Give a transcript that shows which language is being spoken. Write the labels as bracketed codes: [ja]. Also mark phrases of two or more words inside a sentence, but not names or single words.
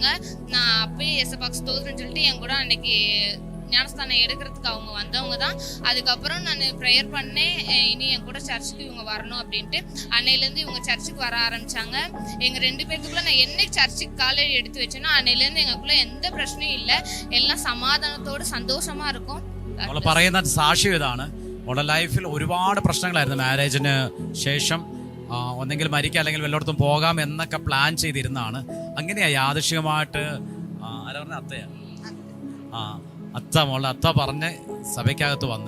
[ta] நான் அப்பயே ஏசப்பாக்கு ஸ்தோத்திரம்னு சொல்லிட்டு என் கூட அன்னைக்கு ஞானஸ்தானம் எடுக்கிறதுக்கு அவங்க வந்தவங்க தான். அதுக்கப்புறம் நான் ப்ரேயர் பண்ணேன், இனி என் கூட சர்ச்சுக்கு இவங்க வரணும் அப்படின்ட்டு. அன்னையிலேருந்து இவங்க சர்ச்சுக்கு வர ஆரம்பித்தாங்க. எங்கள் 2 பேர்த்துக்குள்ளே நான் என்னைக்கு சர்ச்சுக்கு காலையில் எடுத்து வச்சேன்னா அன்னையிலேருந்து எங்களுக்குள்ளே எந்த பிரச்சனையும் இல்லை, எல்லாம் സമാധാനത്തോട് സന്തോഷமாக இருக்கும். [ml] നമ്മൾ പറയുന്ന സാക്ഷ്യം ഇതാണ്. നമ്മുടെ ലൈഫിൽ ഒരുപാട് പ്രശ്നങ്ങളായിരുന്നു. മാരേജിന് ശേഷം ഒന്നെങ്കിൽ മരിക്കുക അല്ലെങ്കിൽ വല്ലയിടത്തും പോകാം എന്നൊക്കെ പ്ലാൻ ചെയ്തിരുന്നതാണ്. അങ്ങനെയാണ് യാദൃശ്ചികമായിട്ട് ആരാ പറഞ്ഞ അത്തയാണ് മോളെ അത്ത പറഞ്ഞ് സഭയ്ക്കകത്ത് വന്നേ.